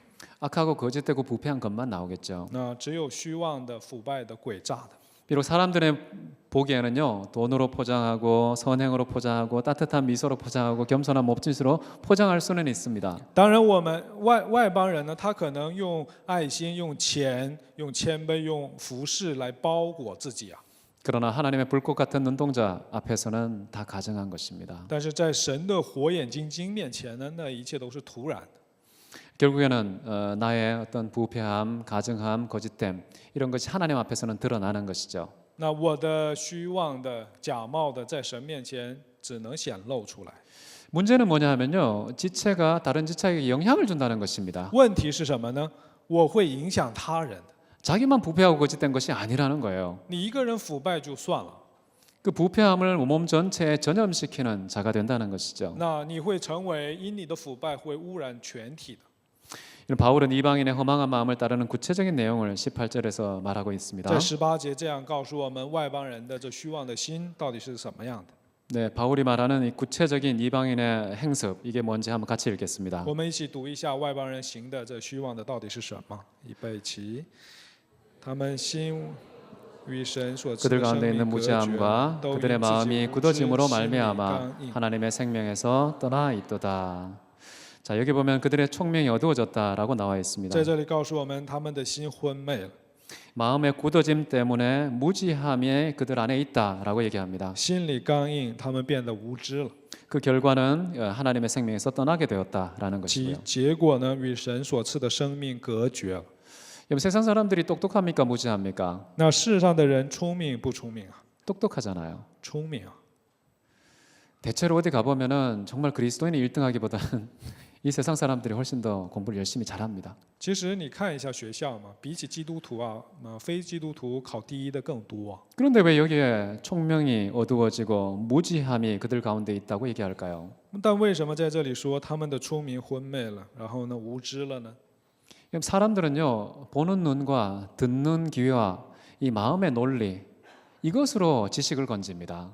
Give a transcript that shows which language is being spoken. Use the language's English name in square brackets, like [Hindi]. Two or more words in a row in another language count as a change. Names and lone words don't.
[Korean] 악하고 거짓되고 부패한 것만 나오겠죠. [Chinese] 那只有虚妄的、腐败的、诡诈的。 [Korean] 비록 사람들의 보기에는요 돈으로 포장하고 선행으로 포장하고 따뜻한 미소로 포장하고 겸손한 몸짓으로 포장할 수는 있습니다. [Chinese] 当然，我们外邦人呢，他可能用爱心、用钱、用谦卑、用服饰来包裹自己啊。 [Korean] 그러나 하나님의 불꽃 같은 눈동자 앞에서는 다 가증한 것입니다. [Chinese] 但是在神的火眼金睛面前呢，那一切都是徒然的。 [Korean] 결국에는 나의 어떤 부패함, 가증함, 거짓됨 이런 것이 하나님 앞에서는 드러나는 것이죠. [Chinese] 那我的虚妄的、假冒的，在神面前只能显露出来。 [Korean] 문제는 뭐냐 하면요. 지체가 다른 지체에게 영향을 준다는 것입니다. [Chinese] 问题是什么呢？我会影响他人的。 [Korean] 자기만 부패하고 거짓된 것이 아니라는 거예요. [Chinese] 你一个人腐败就算了， [Korean] 그 부패함을 몸 전체에 전염시키는 자가 된다는 것이죠. [Chinese] 那你会成为因你的腐败会污染全体的。 [Korean] 바울은 이방인의 허망한 마음을 따르는 구체적인 내용을 18절에서 말하고 있습니다. [Chinese] 在18节这样告诉我们，外邦人的这虚妄的心到底是什么样的？ [Korean] 네, 바울이 말하는 이 구체적인 이방인의 행습 이게 뭔지 한번 같이 읽겠습니다. [Chinese] 我们一起读一下外邦人行的这虚妄的到底是什么？预备起，他们心与神所赐 [Korean] 그들 [Chinese] 的生 [Korean] 가운데 [Chinese] 命 [Korean] 있는 [Chinese] 隔绝， [Korean] 무지함과 [Chinese] 都因 [Korean] 그들의 [Chinese] 自己 [Korean] 마음이 [Chinese] 无知 [Korean] 굳어짐으로 [Chinese] 心里 [Korean] 말미암아 [Chinese] 刚硬。 [Korean] 하나님의 생명에서 떠나 있도다. 자 여기 보면 그들의 총명이 어두워졌다라고 나와 있습니다. [Chinese] 在这里告诉我们，他们的心昏昧了， [Korean] 마음의 굳어짐 때문에 무지함이 그들 안에 있다라고 얘기합니다. [Chinese] 心里刚硬，他们变得无知了。 [Korean] 그 결과는 하나님의 생명에서 떠나게 되었다라는 [Chinese] 其 [Korean] 것이고요. [Chinese] 结果呢，与神所赐的生命隔绝了。 [Korean] 여러분 세상 사람들이 똑똑합니까 무지합니까? [Chinese] 那世上的人聪明不聪明啊？ [Korean] 똑똑하잖아요. [Chinese] 聪明啊！ [Korean] 대체로 어디 가보면은 정말 그리스도인이 1등하기보다는 이 세상 사람들이 훨씬 더 공부를 열심히 잘합니다. [Chinese] 其实你看一下学校嘛，比起基督徒啊，非基督徒考第一的更多啊。 [Korean] 그런데 왜 여기에 총명이 어두워지고 무지함이 그들 가운데 있다고 얘기할까요? [Chinese] 但为什么在这里说他们的聪明昏昧了，然后呢无知了呢？ [Korean] 사람들은요 보는 눈과 듣는 귀와 이 마음의 논리 이것으로 지식을 건집니다.